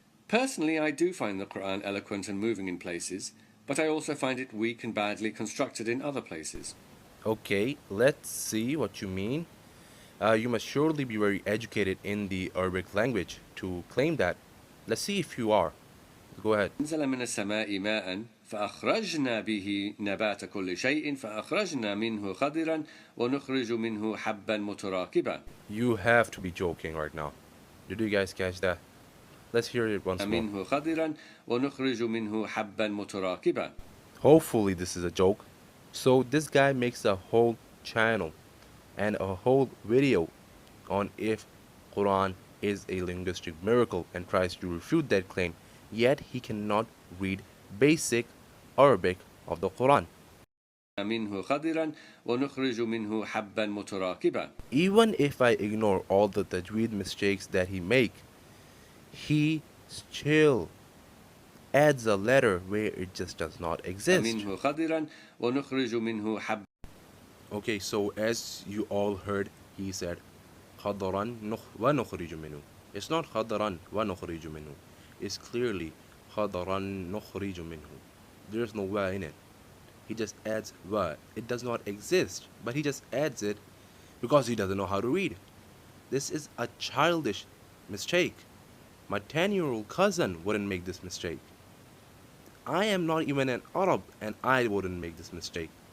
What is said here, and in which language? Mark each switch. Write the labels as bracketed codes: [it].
[en] Personally, I do find the Qur'an eloquent and moving in places, but I also find it weak and badly constructed in other places. Okay, let's see what you mean. You must surely be very educated in the Arabic language to claim that. Let's see if you are. Go ahead. [ar] أنزل من السماء ماء فأخرجنا به نبات كل شيء فأخرجنا منه خضرا ونخرج منه حبا متراكبا. [en] You have to be joking right now. Did you guys catch that? Let's hear it once more. [ar] منه خضرا ونخرج منه حبا متراكبا. [en] Hopefully this is a joke. So this guy makes a whole channel and a whole video on if Quran is a linguistic miracle and tries to refute that claim, yet he cannot read basic Arabic of the Quran. [ar] منه خضرا ونخرج منه حبا متراكبا. [en] Even if I ignore all the tajweed mistakes that he make, he still adds a letter where it just does not exist. [ar] منه خضرا ونخرج منه حبا. [en] Okay, so as you all heard, he said [ar] خضرا ونخرج منه. [en] It's not [ar] خضرا ونخرج منه. [en] It's clearly [ar] خضرا نخرج منه. [en] There's no wa in it. He just adds wa. It does not exist, but he just adds it because he doesn't know how to read. This is a childish mistake. My 10-year-old cousin wouldn't make this mistake. I am not even an Arab and I wouldn't make this mistake.